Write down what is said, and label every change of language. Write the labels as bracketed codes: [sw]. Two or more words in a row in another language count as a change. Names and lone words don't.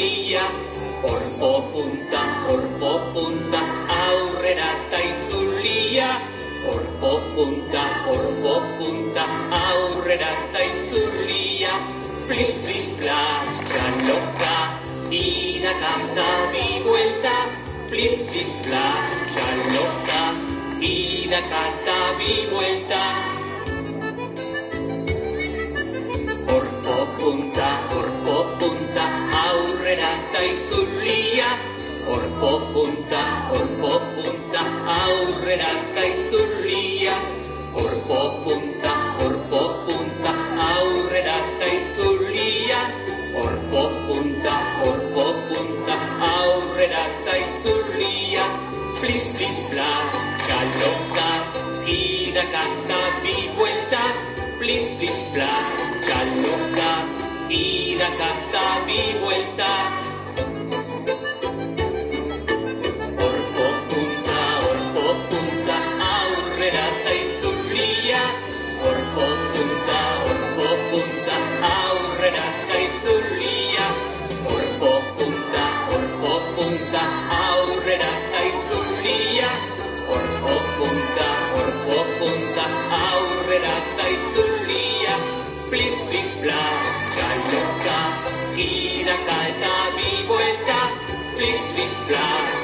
[eu] itzulia, orpo punta, aurrera eta itzulia, orpo punta, aurrera eta itzulia, plis, plis, plas, [es] loca, ida, canta, di vuelta, plis, plis, plas, loca, ida, canta, di vuelta. [eu] Orpo punta, aurrera eta itzulia, orpo punta, aurrera eta itzulia, orpo punta, aurrera eta itzulia, orpo punta, aurrera eta itzulia, plis, plis, [es] placa loca, gira, canta, di vuelta, plis, plis, placa loca, gira, canta, di vuelta. [eu] Orpo punta, aurrera eta itzulia, orpo punta, aurrera eta itzulia, orpo punta, aurrera eta itzulia, orpo punta, aurrera eta itzulia, plis, plis, [es] placa loca, gira, canta, di vuelta, plis, plis, placa.